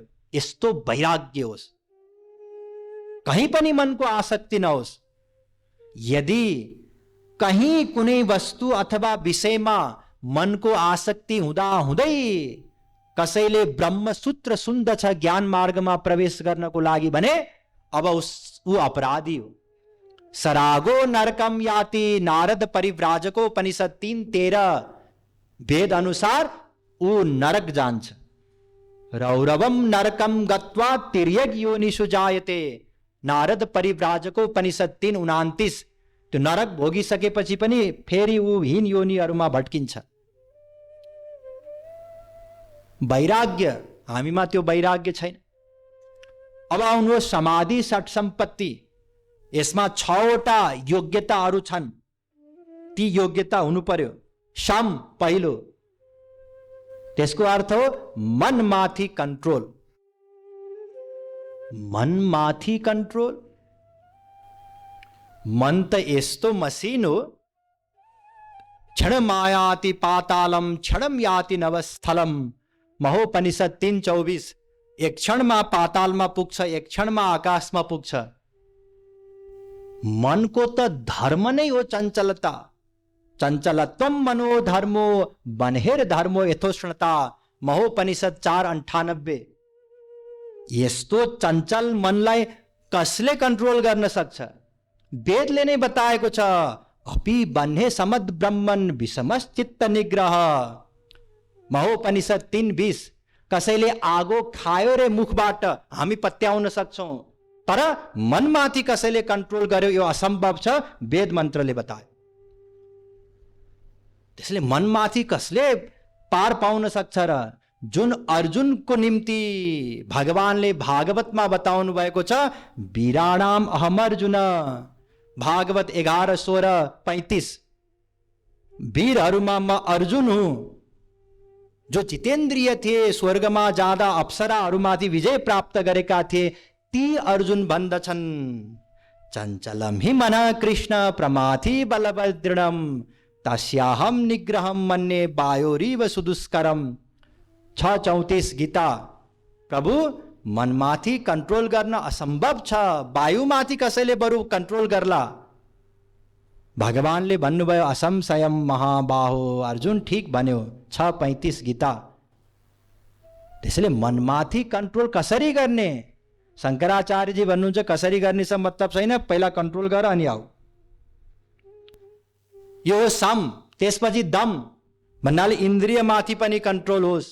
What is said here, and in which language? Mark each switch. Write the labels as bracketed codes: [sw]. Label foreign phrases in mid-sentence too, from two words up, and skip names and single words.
[ne] यस्तो वैराग्य होस्, कहीँ पनि मनको आसक्ति नहोस्। यदि कहीँ कुनै वस्तु अथवा विषयमा मनको आसक्ति हुँदा हुँदै कसैले ब्रह्मसूत्र सुन्दछ ज्ञान मार्गमा प्रवेश गर्नको लागि भने अब ऊ अपराधी हो। [sa] सरागो नरकम याति, [ne] नारद परिव्राजको उपनिषद 3:13 वेद अनुसार ऊ नरक जान्छ। [sa] रौरवम नरकम गत्वा तिर्यक योनिषु जायते, नारद परिव्राजको उपनिषद 3:29। [ne] त्यो नरक भोगिसकेपछि पनि फेरि ऊ हीन योनिहरूमा भट्किन्छ। वैराग्य, हामीमा त्यो वैराग्य छैन। अब आउनुहोस् समाधि षट सम्पत्ति। यसमा 6वटा योग्यताहरू छन्, ती योग्यता हुनु पर्यो। सम पहिलो, त्यसको अर्थ हो मनमाथि कन्ट्रोल। मनमाथि कन्ट्रोल, मन त यस्तो मसिन हो, [sa] क्षणम आयाति पातालम क्षणम याति नवस्थलम। महोपनिषद 3:24। [ne] एक क्षणमा पातालमा पुग्छ, एक क्षणमा आकाशमा पुग्छ। मनको त धर्म नै हो चञ्चलता। [sa] चञ्चलत्वम मनोधर्मो बन्हेर धर्मो यथोष्णता। महोपनिषद 4:98। [ne] यस्तो चञ्चल मनलाई कसले कन्ट्रोल गर्न सक्छ? वेदले नै बताएको छ, [sa] अपि बन्हे समद ब्रह्मन विषमश्चित्त निग्रह। महोपनिषद 3:20। [ne] कसैले आगो खायो रे मुखबाट हामी पत्याउन सक्छौं, तर मनमाथि कसैले कन्ट्रोल गर्यो यो असम्भव छ, वेद मन्त्रले बतायो। त्यसले मनमाथि कसले पार पाउन सक्छ र? जुन अर्जुनको निम्ति भगवानले भागवतमा बताउनु भएको छ, [sa] वीराणाम अहम अर्जुन, [ne] भागवत 11:16-35, वीरहरूमा म अर्जुन हुँ, जो जितेन्द्रिय थिए, स्वर्गमा जाँदा अप्सराहरूमाथि विजय प्राप्त गरेका थिए, ती अर्जुन भन्दछन्, [sa] चञ्चलम हि मनः कृष्ण प्रमाथि बलवदृढम तस्याहम निग्रहम मन्ये वायोरिव सुदुष्करम। 6:34 गीता। [ne] प्रभु, मनमाथि कन्ट्रोल गर्न असम्भव छ, वायुमाथि कसैले बरु कन्ट्रोल गर्ला। भगवानले भन्नुभयो [sa] असंशयम महाबाहो, [ne] अर्जुन ठीक भन्यो। 6:35 गीता। त्यसैले मनमाथि कन्ट्रोल कसरी गर्ने? शङ्कराचार्यजी भन्नुहुन्छ कसरी गर्ने छ मतलब छैन, पहिला कन्ट्रोल गर अनि आऊ। यो सम, त्यसपछि दम भन्नाले इन्द्रियमाथि पनि कन्ट्रोल होस्।